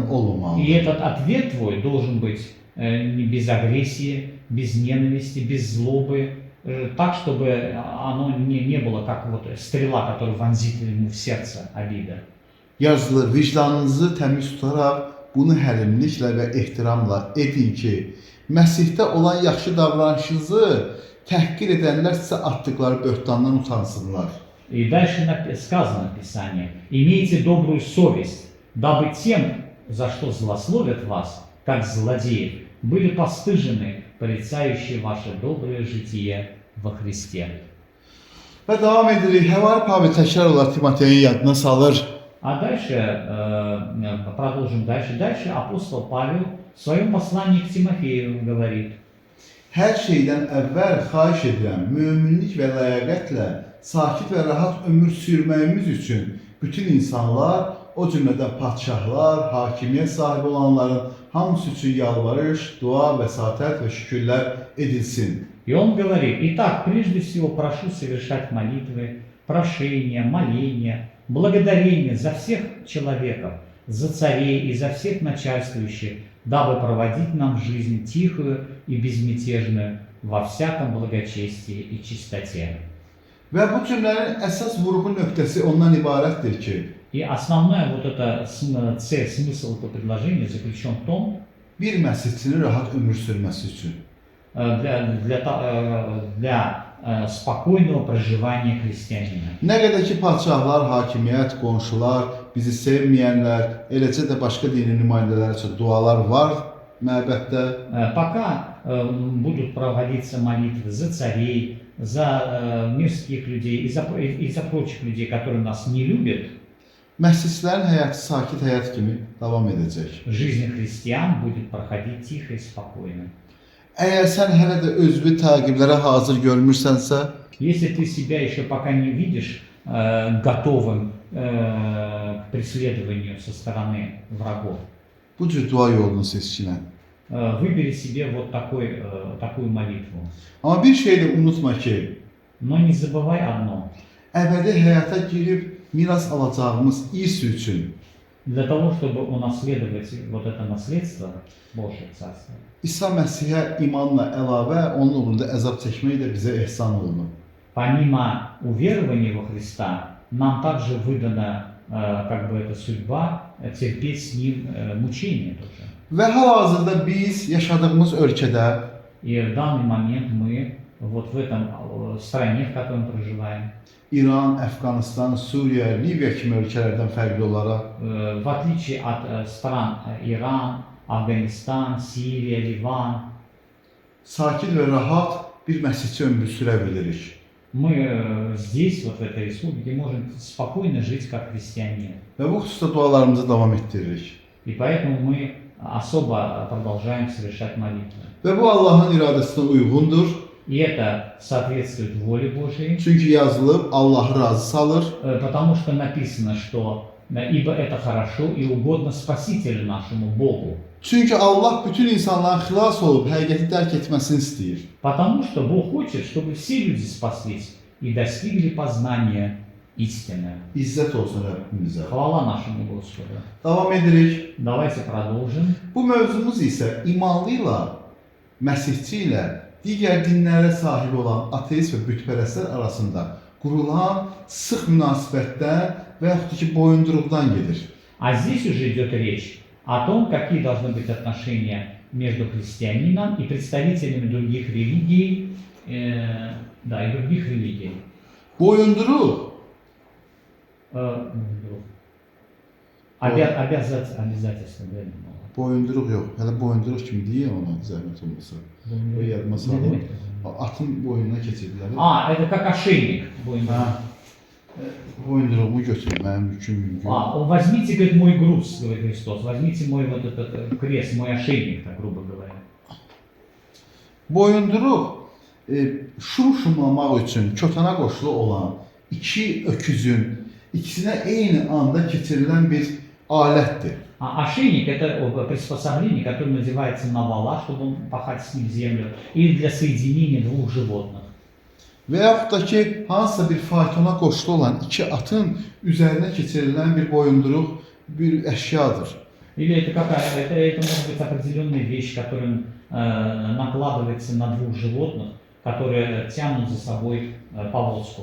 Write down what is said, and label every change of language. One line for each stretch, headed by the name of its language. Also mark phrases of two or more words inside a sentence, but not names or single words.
Russian: И
Azerbaijani: olmamalıdır.
Russian: этот ответ твой должен быть без агрессии, без ненависти, без злобы, так, чтобы оно не было как вот стрела, которая вонзит ему в сердце обида.
Azerbaijani: Yazılır, vicdanınızı təmiz tutaraq bunu həlimliklə və ehtiramla edin ki, Məsihdə olan yaxşı davranışınızı təhqir edənlər sizə atdıqları böhtandan utansınlar.
Russian: И дальше сказано в Писании: имейте добрую совесть, дабы тем, за что злословят вас, как злодеев, были постыжены порицающие ваше доброе житие во Христе.
Azerbaijani: Və davam edirik. Həvari Pavel təkrar olaraq Timoteyin yadına salır.
Russian: А дальше, продолжим дальше. Дальше апостол Павел в своем послании к Тимофею говорит:
Azerbaijani: Hər şeydən əvvəl xahiş edirəm, möminlik və ləyaqətlə sakit və rahat ömür sürməyimiz üçün bütün insanlar, o cümlədən padşahlar, hakimiyyət sahibi olanların hamısı üçün yalvarış, dua, vəsatət və şükürlər edilsin.
Russian: И он говорит: итак, прежде всего прошу совершать молитвы, прошения, моления, благодарение за всех человеков, за царей и за всех начальствующих, дабы проводить нам жизнь тихую и безмятежную во всяком благочестии и чистоте.
Azerbaijani: Və bu cümlənin əsas vurğu nöqtəsi ondan ibarətdir ki,
Russian: И основная вот эта цель, смысл этого предложения заключен в том,
Azerbaijani: bir məsihçinin rahat ömür sürməsi üçün
Russian: для спокойного проживания христианина.
Azerbaijani: nə qədər ki, padşahlar, hakimiyyət, qonşular, bizi sevməyənlər, eləcə də başqa dinin nümayəndələri üçün dualar var məbəddə.
Russian: Пока будут проводиться молитвы за царей, за мирских людей и за прочих людей, которые нас не любят,
Azerbaijani: Məsihçilərin həyatı sakit həyat kimi davam edəcək.
Russian: жизнь христиан будет проходить тихо и спокойно.
Azerbaijani: Əgər sən hələ də özünü təqiblərə hazır görmürsənsə,
Russian: Если ты себя еще пока не видишь готовым к преследованию со стороны врагов,
Azerbaijani: bu cür dua yolunu seçkinən.
Russian: выбери себе вот такую молитву.
Azerbaijani: Amma bir şey də unutma ki,
Russian: Но не забывай одно.
Azerbaijani: əbədi həyata girib miras alacağımız irs üçün
Russian: Для того, чтобы унаследовать вот это наследство Божье Царство,
Azerbaijani: İsa Məsihə imanla əlavə onun uğrunda əzab çəkmək də bizə ehsan olunur.
Russian: помимо уверования во Христа, нам также выдана как бы эта судьба терпеть с Ним мучения тоже.
Azerbaijani: Və hal-hazırda biz yaşadığımız ölkədə
Russian: И в данный момент мы вот в этом стране, в которой мы проживаем,
Azerbaijani: İran, Əfqanistan, Suriya, Liviya kimi ölkələrdən fərqli olaraq
Russian: в отличие от стран Иран, Афганистан, Сирия, Ливан,
Azerbaijani: sakit və rahat bir məsihçi ömrü sürə bilirik.
Russian: мы здесь, вот в этой республике, можем спокойно жить как христиане.
Azerbaijani: Və bu xüsusda dualarımızı davam etdiririk.
Russian: И поэтому мы особо продолжаем совершать молитвы.
Azerbaijani: Və bu Allahın iradəsinə uyğundur.
Russian: И это соответствует воле Божьей,
Azerbaijani: Çünki yazılıb Allahı razı salır.
Russian: потому что написано, что ибо это хорошо и угодно Спасителю нашему Богу.
Azerbaijani: Çünki Allah bütün insanların xilas olub həqiqəti dərk etməsini istəyir.
Russian: Потому что Бог хочет, чтобы все люди спаслись и достигли познания истины.
Azerbaijani: İzzət olsun Rəbbimizə.
Russian: Хвала нашему Господу.
Azerbaijani: Davam edirik.
Russian: Давайте продолжим.
Azerbaijani: Bu mövzumuz isə imanlı ilə, məsihçi ilə, digər dinlərə sahib olan ateist və bütpərəstlər arasında qurulan sıx münasibətdən və yaxud ki, boyunduruqdan gedir.
Russian: А здесь уже идет речь о том, какие должны быть отношения между христианином и представителями других религий, да, и других религий.
Azerbaijani: Boyunduruq
Russian: Обязательства, да,
Azerbaijani: boyunduruq yox. Hələ boyunduruq kimi deyə ona zəhmət olmasa. O yadıma salın. Atın boynuna keçirdilər.
Russian: Это как ошейник.
Azerbaijani: Boyunduruğumu götür, mənim yüküm.
Russian: Возьмите, говорит, мой груз, говорит Христос, возьмите мой вот этот крест, мой ошейник, так грубо говоря.
Azerbaijani: Boyunduruq şum-şumlamaq üçün kötənə qoşulu olan iki öküzün ikisinə eyni anda keçirilən bir alətdir.
Russian: А ошейник – это приспособление, которое надевается на вала, чтобы он пахать с ним землю, или для соединения двух животных.
Azerbaijani: Və yaxud da ki, hansısa bir faytona qoşulu olan iki atın üzərinə keçirilən bir boyunduruq bir əşyadır.
Russian: Или это может быть определенная вещь, которая накладывается на двух животных, которые тянут за собой повозку.